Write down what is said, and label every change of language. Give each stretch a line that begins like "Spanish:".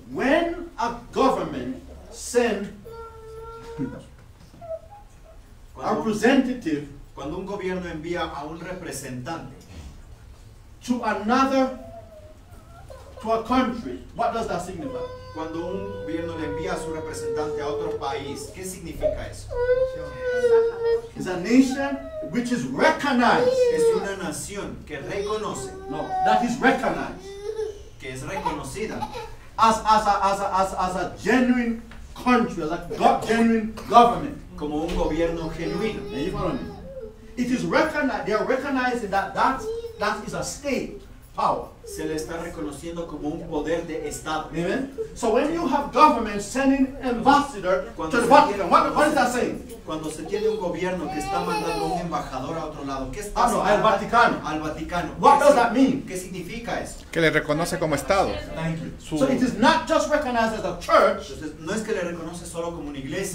English: when a government send a
Spanish: cuando,
English: representative
Spanish: cuando un gobierno envía a un representante
English: to a country, what does that signify?
Spanish: cuando un gobierno le envía a su representante a otro país, ¿qué significa eso?
English: It's a nation which is recognized.
Spanish: Es una nación que reconoce,
English: No, that is recognized
Spanish: que es reconocida
English: as a genuine country, as a genuine government.
Spanish: como un gobierno genuino.
English: Now you follow me? It is recognized. They are recognizing that is a state power.
Spanish: Se le está reconociendo como un poder de Estado.
English: Amen. So when you have government sending ambassador to the Vatican, what is that saying?
Spanish: Cuando se tiene un gobierno que está mandando un embajador a otro lado, ¿qué está No, haciendo? al Vaticano. Al Vaticano.
English: What does that mean?
Spanish: ¿Qué significa eso? Que le reconoce como Estado.
English: Thank you. So it is not just recognized as a church,
Spanish: Entonces, no es que le reconoce solo como una iglesia,